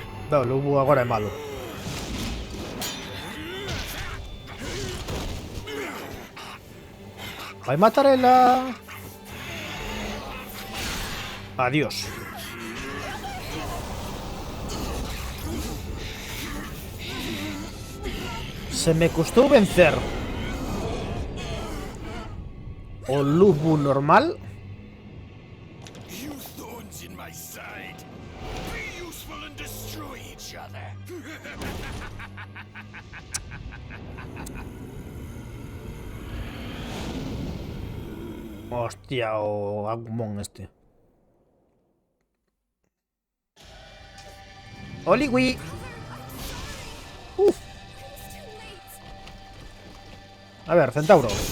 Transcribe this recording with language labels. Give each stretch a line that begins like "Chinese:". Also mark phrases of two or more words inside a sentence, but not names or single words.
Galician: No, o Lubu agora é malo. Vai matar ela. Adiós. Se me costou vencer o Lubu normal.
English: You thorns in my side. Be useful and destroy each other.
Galician: Hostia, o Agumon este. Oliwi. Uf. A ver, Centauro.